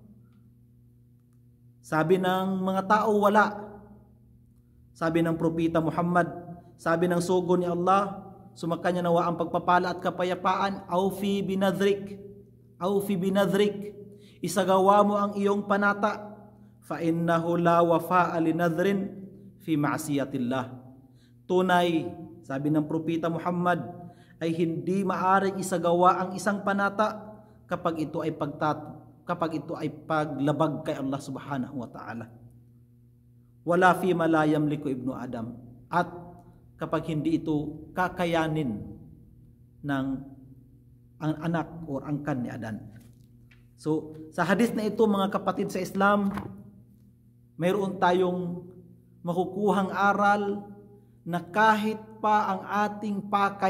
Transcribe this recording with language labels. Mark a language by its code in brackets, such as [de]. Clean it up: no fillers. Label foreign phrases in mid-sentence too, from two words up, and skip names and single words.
[tl] Sabi ng mga tao, wala. Sabi ng propeta Muhammad, sabi ng sugo ni Allah, sumakanya nawa ang pagpapala at kapayapaan, [ar] أوف بنذرك أوف بنذرك, [tl] isagawa mo ang iyong panata, [ar] فإنه لا وفاء لنذر في معصية الله. [tl] Tunay, sabi ng propeta Muhammad, ay hindi maaring isagawa ang isang panata kapag ito ay paglabag kay Allah [ar] سبحانه وتعالى. ولا فيما لا يملك ابن آدم. [tl] At kapag hindi ito kakayanin ng ang anak o angkan ni Adan. So, sa hadith na ito, mga kapatid sa Islam, mayroon tayong makukuhang aral na kahit pa ang ating pakay